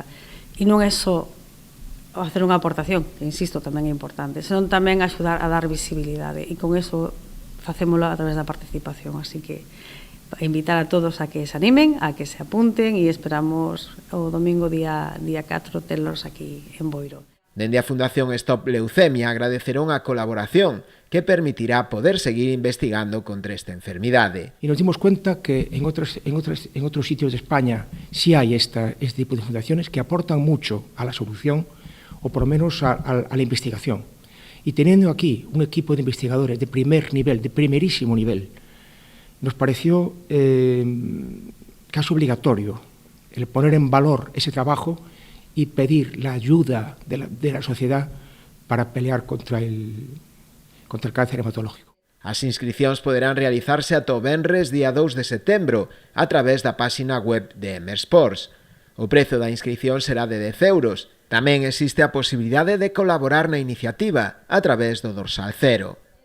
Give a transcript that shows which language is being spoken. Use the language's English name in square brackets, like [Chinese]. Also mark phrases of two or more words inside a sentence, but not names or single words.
[Galician] E non é só facer unha aportación, que insisto, tamén é importante, senón tamén axudar a dar visibilidade, e con eso facémolo a través da participación, así que invitar a todos a que se animen, a que se apunten, e esperamos o domingo día 4 telos aquí en Boiro. Dende a Fundación Stop Leucemia agradecerán a colaboración que permitirá poder seguir investigando contra esta enfermidade. [Spanish] Y nos dimos cuenta que en otros sitios de España sí hay este tipo de fundaciones que aportan mucho a la solución o por lo menos a la investigación. Y teniendo aquí un equipo de investigadores de primer nivel, de primerísimo nivel, nos pareció casi obligatorio el poner en valor ese trabajo y pedir la ayuda de la sociedad para pelear contra el cáncer hematológico. [Galician] As inscricións poderán realizarse ata o venres día 2 de setembro a través da páxina web de Emersports. O prezo da inscrición será de 10 euros. Tamén existe a posibilidade de colaborar na iniciativa a través do dorsal 0.